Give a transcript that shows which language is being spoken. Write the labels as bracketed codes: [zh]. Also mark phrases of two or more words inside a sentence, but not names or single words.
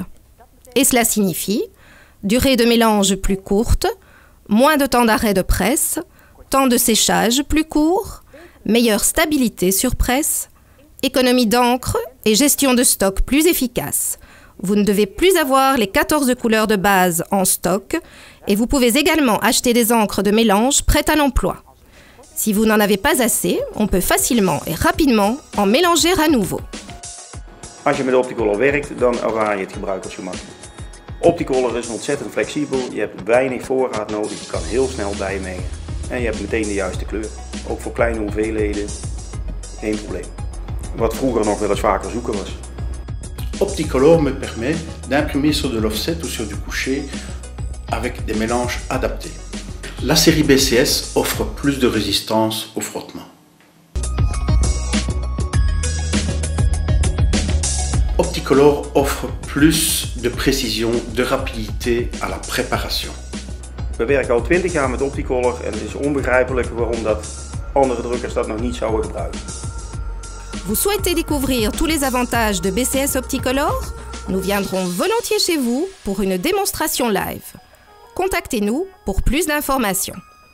[fr] Et cela signifie durée de mélange plus courte, moins de temps d'arrêt de presse, temps de séchage plus court, meilleure stabilité sur presse, économie d'encre et gestion de stock plus efficace. Vous ne devez plus avoir les 14 couleurs de base en stock et vous pouvez également acheter des encres de mélange prêtes à l'emploi. Si vous n'en avez pas assez, on peut facilement et rapidement en mélanger à nouveau. [nl] Als je met Opticolor werkt, dan ervaar je het gebruik als gemakkelijk. Opticolor is ontzettend flexibel, je hebt weinig voorraad nodig, je kan heel snel bijmengen en je hebt meteen de juiste kleur. Ook voor kleine hoeveelheden, geen probleem. Wat vroeger nog wel eens vaker zoeken was. [fr] Opticolor me permet d'imprimer sur de l'offset ou sur du coucher avec des mélanges adaptés. La série BCS offre plus de résistance au frottement. Opticolor offre plus de précision, de rapidité à la préparation. [nl] We werken al 20 jaar met Opticolor en het is onbegrijpelijk waarom dat andere drukkers dat nog niet zouden gebruiken. [fr] Vous souhaitez découvrir tous les avantages de BCS Opticolor? Nous viendrons volontiers chez vous pour une démonstration live. Contactez-nous pour plus d'informations.